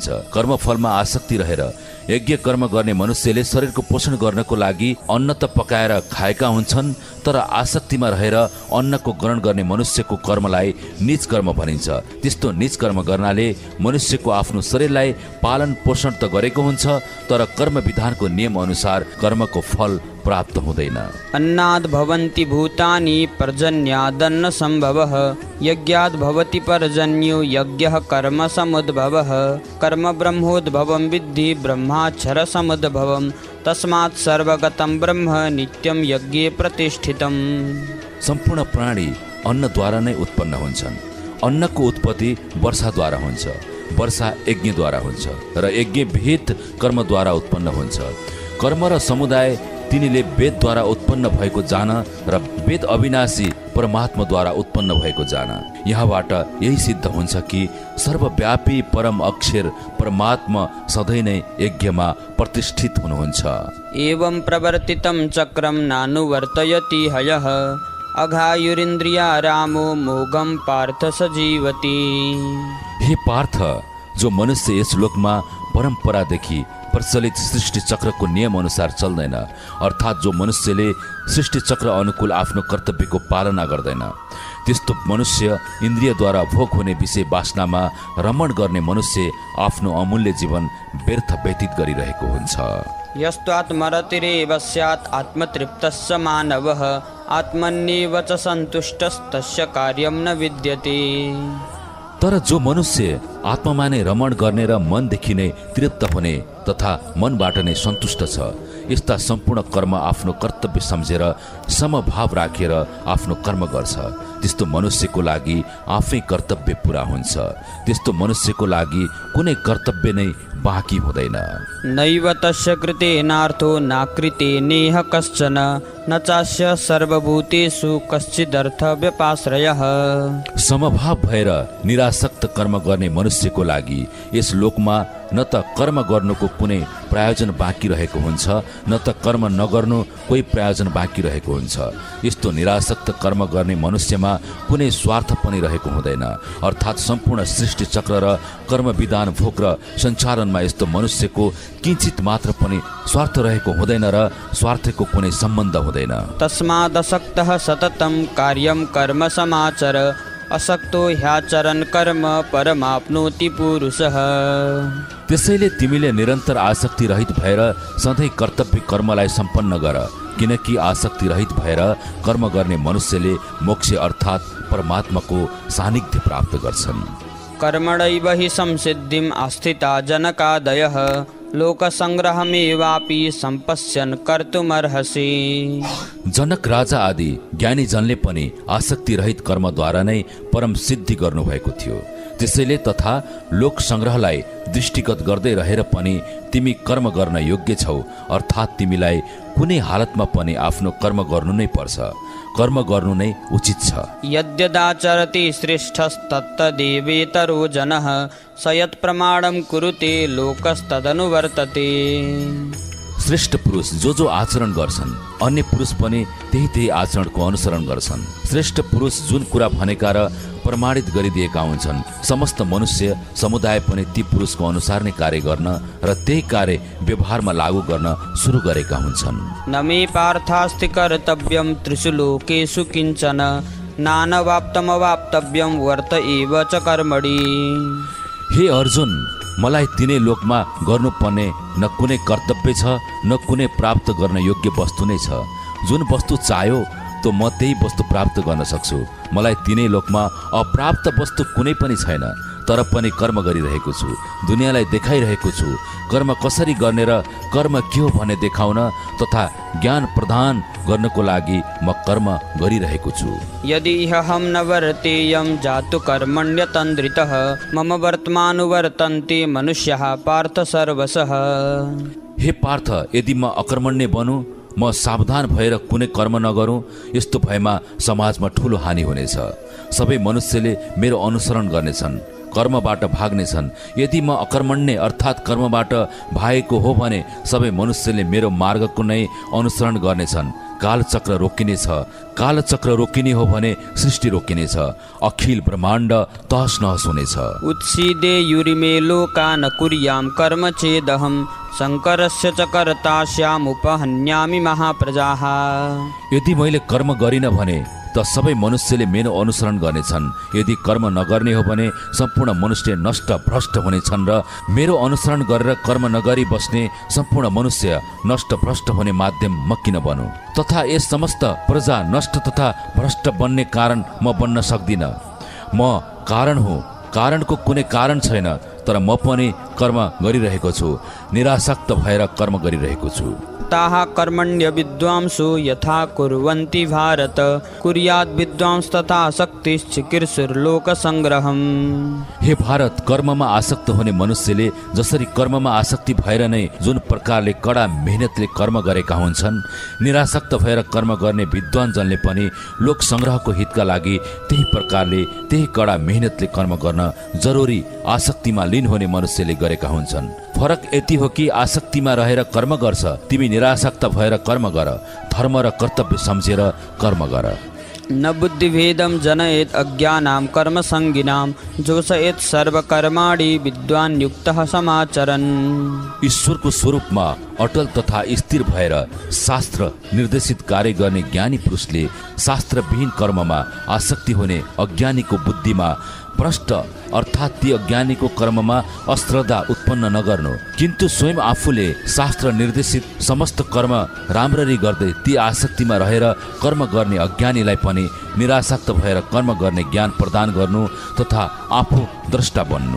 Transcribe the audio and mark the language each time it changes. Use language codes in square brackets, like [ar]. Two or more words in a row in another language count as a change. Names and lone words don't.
[ne] कर्मफलमा आसक्ति रहेर यज्ञ कर्म गर्ने मनुष्यले शरीरको पोषण गर्नको लागि अन्न त पकाएर खाएका हुन्छन् तर आसक्तिमा रहेर अन्नको ग्रहण गर्ने मनुष्यको कर्मलाई नीच कर्म भनिन्छ। त्यस्तो नीच कर्म गर्नाले मनुष्यको आफ्नो शरीरलाई पालन पोषण त गरेको हुन्छ तर कर्म विधानको नियम अनुसार कर्मको फल प्राप्त हुँदैन। [sa] अन्नाद् भवन्ति भूतानि पर्जन्यादन्न सम्भवः यज्ञाद् भवति पर्जन्यो यज्ञः कर्म समुद्भवः कर्म ब्रह्मोद्भवं विद्धि ब्रह्माक्षर समुद्भवं तस्मात् सर्वगतं ब्रह्म नित्यं यज्ञे प्रतिष्ठितम्। [ne] सम्पूर्ण प्राणी अन्नद्वारा नै उत्पन्न हुन्छन्। अन्नको उत्पत्ति वर्षाद्वारा हुन्छ, वर्षा यज्ञद्वारा हुन्छ र यज्ञ भेद कर्मद्वारा उत्पन्न हुन्छ। कर्म र समुदाय तिनीले वेदद्वारा उत्पन्न भएको जान र वेद अविनाशी परमात्माद्वारा उत्पन्न भएको जान। यहाँबाट यही सिद्ध हुन्छ कि सर्वव्यापी परम अक्षर परमात्मा सधैँ नै यज्ञमा प्रतिष्ठित हुनुहुन्छ। [sa] एवं प्रवर्तितं चक्रं नानुवर्तयति हयः अघायुरिन्द्रिया रामो मोघं पार्थ सजीवति। [ne] हे पार्थ, जो मनुष्य यस लोकमा परम्परादेखि प्रचलित सृष्टि चक्रको नियम अनुसार चल्दैन अर्थात् जो मनुष्यले सृष्टि चक्र अनुकूल आफ्नो कर्तव्यको पालना गर्दैन त्यस्तो मनुष्य इन्द्रियद्वारा भोग हुने विषय वासनामा रमण गर्ने मनुष्य आफ्नो अमूल्य जीवन व्यर्थ व्यतीत गरिरहेको हुन्छ। [sa] यस्त्वात्मरतिरेव स्यात् आत्मतृप्तस्य मानवः आत्मन्येव च सन्तुष्टस्तस्य कार्यं न विद्यते। [ne] तर जो मनुष्य आत्मामा नै रमण गर्ने र मनदेखि नै तृप्त हुने तथा मनबाट नै सन्तुष्ट छ यस्ता सम्पूर्ण कर्म आफ्नो कर्तव्य सम्झेर समभाव राखेर आफ्नो कर्म गर्छ त्यस्तो मनुष्यको लागि आफै कर्तव्य पूरा हुन्छ। त्यस्तो मनुष्यको लागि कुनै कर्तव्य नै बाँकी हुँदैन। [sa] नैव तस्य कृतेनार्थो नाकृते नेह कश्चन न चास्य सर्वभूतेषु कश्चिदर्थ व्यपाश्रयः। [ne] समभाव भएर निरासक्त कर्म गर्ने मनुष्यको लागि यस लोकमा न त कर्म गर्नुको कुनै प्रयोजन बाँकी रहेको हुन्छ न त कर्म नगर्नु कोही प्रयोजन बाँकी रहेको हुन्छ। यस्तो निरासक्त कर्म गर्ने मनुष्यमा कुनै स्वार्थ पनि रहेको हुँदैन अर्थात् सम्पूर्ण सृष्टि चक्र र कर्म विधान भोग र सञ्चालनमा यस्तो मनुष्यको किञ्चित मात्र पनि स्वार्थ रहेको हुँदैन र स्वार्थको कुनै सम्बन्ध हुँदैन। [sa] तस्मादसक्तः सततं कार्यं कर्म समाचर असक्तो ह्याचरन् कर्म परमाप्नोति पुरुषः। [ne] त्यसैले तिमीले निरन्तर आसक्ति रहित भएर सधैँ कर्तव्य कर्मलाई सम्पन्न गर किनकि आसक्ति रहित भएर कर्म गर्ने मनुष्यले मोक्ष अर्थात् परमात्माको सान्निध्य प्राप्त गर्छन्। [sa] कर्मणैव हि संसिद्धिम् आस्थिता जनकादयः लोकसंग्रहमेवापि सम्पश्यन् कर्तुमर्हसि। [ne] जनक राजा आदि ज्ञानी जनले पनि आसक्ति रहित कर्मद्वारा नै परम सिद्धि गर्नुभएको थियो। त्यसैले तथा लोक संग्रहलाई दृष्टिगत गर्दै रहेर पनि तिमी कर्म गर्न योग्य छौ अर्थात् तिमीलाई कुनै हालतमा पनि आफ्नो कर्म गर्नु नै पर्छ। कर्म गर्नु नै उचित छ। [sa] यद्यदाचरति श्रेष्ठस्तत्तदेवेतरो जनः स यत् प्रमाणं कुरुते लोकस्तदनुवर्तते। [ne] श्रेष्ठ पुरुष जो आचरण गर्छन् अन्य पुरुष पनि त्यही आचरणको अनुसरण गर्छन्। श्रेष्ठ पुरुष जुन कुरा भनेका र प्रमाणित गरिदिएका हुन्छन् समस्त मनुष्य समुदाय पनि ती पुरुषको अनुसार नै कार्य गर्न र त्यही कार्य व्यवहारमा लागू गर्न सुरु गरेका हुन्छन्। [sa] न मे पार्थास्ति कर्तव्यं त्रिषु लोकेषु किञ्चन नानवाप्तमवाप्तव्यं वर्त एव च कर्मणि। [ne] हे अर्जुन, मलाई तिनै लोकमा गर्नुपर्ने न कुनै कर्तव्य छ न कुनै प्राप्त गर्न योग्य वस्तु नै छ। जुन वस्तु चाह्यो तो म त्यही वस्तु प्राप्त गर्न सक्छु। मलाई तिनै लोकमा अप्राप्त वस्तु कुनै पनि छैन, तर पनि कर्म गरिरहेको छु, दुनियाँलाई देखाइरहेको छु कर्म कसरी गर्ने र कर्म के हो भन्ने देखाउन तथा ज्ञान प्रदान गर्नको लागि म कर्म गरिरहेको छु। [sa] यदि अहं न वर्तेयं जातु कर्मण्यतन्द्रितः मम वर्तमानुवर्तन्ते मनुष्यः पार्थ सर्वशः। [ne] हे पार्थ, यदि म अकर्मण्य बनु, म सावधान भएर कुनै कर्म नगरौँ, यस्तो भएमा समाजमा ठुलो हानि हुनेछ। सबै मनुष्यले मेरो अनुसरण गर्नेछन्, कर्मबाट भाग्नेछन्। यदि म अकर्मण्य अर्थात् कर्मबाट भागेको हो भने सबै मनुष्यले मेरो मार्गको नै अनुसरण गर्नेछन्। कालचक्र रोकिनेछ। कालचक्र रोकिने हो भने सृष्टि रोकिनेछ, अखिल ब्रह्माण्ड तहस नहस हुनेछ। [sa] उत्सीदे युरिमे लोका न कुर्यां कर्म चेदहं शङ्करस्य च कर्ता स्यामुपहन्यामि महाप्रजाः। [ne] यदि मैले कर्म गरिनँ भने त सबै मनुष्यले मेरो अनुसरण गर्नेछन्। यदि कर्म नगर्ने हो भने सम्पूर्ण मनुष्य नष्ट भ्रष्ट हुनेछन् र मेरो अनुसरण गरेर कर्म नगरी बस्ने सम्पूर्ण मनुष्य नष्ट भ्रष्ट हुने माध्यम म किन बनु? तथा यस समस्त प्रजा नष्ट तथा भ्रष्ट बन्ने कारण म बन्न सक्दिनँ। म कारण हुँ, कारणको कुनै कारण छैन, तर म पनि कर्म गरिरहेको छु, निरासक्त भएर कर्म गरिरहेको छु। [sa] ताः कर्मण्य विद्वांसो यथा कुर्वन्ति भारत कुर्याद् विद्वांस तथा शक्तिश्चिकीर्षुर्लोक संग्रहम्। [ne] हे भारत, कर्ममा आसक्त हुने मनुष्यले जसरी कर्ममा आसक्ति भएर नै जुन प्रकारले कडा मेहनतले कर्म गरेका हुन्छन्, निरासक्त भएर कर्म गर्ने विद्वानजनले पनि लोक संग्रहको हितका लागि त्यही प्रकारले त्यही कडा मेहनतले कर्म गर्न जरुरी आसक्तिमा लीन हुने मनुष्यले गरेका हुन्छन्। फरक यति हो कि आसक्तिमा रहेर कर्म गर्छ, तिमी निरासक्त भएर कर्म गर, धर्म र कर्तव्य सम्झेर कर्म गर। [sa] न बुद्धिभेदं जनयेत् अज्ञानां कर्मसङ्गिनां जोषयेत् सर्वकर्माणि विद्वान् युक्तः समाचरन्। [ne] ईश्वरको स्वरूपमा अटल तथा स्थिर भएर शास्त्र निर्देशित कार्य गर्ने ज्ञानी पुरुषले शास्त्रविहीन कर्ममा आसक्ति हुने अज्ञानीको बुद्धिमा भ्रष्ट अर्थात् ती अज्ञानीको कर्ममा अश्रद्धा उत्पन्न नगर्नु, किन्तु स्वयं आफूले शास्त्र निर्देशित समस्त कर्म राम्ररी गर्दै ती आसक्तिमा रहेर कर्म गर्ने अज्ञानीलाई पनि निरासक्त भएर कर्म गर्ने ज्ञान प्रदान गर्नु तथा आफू द्रष्टा बन्नु।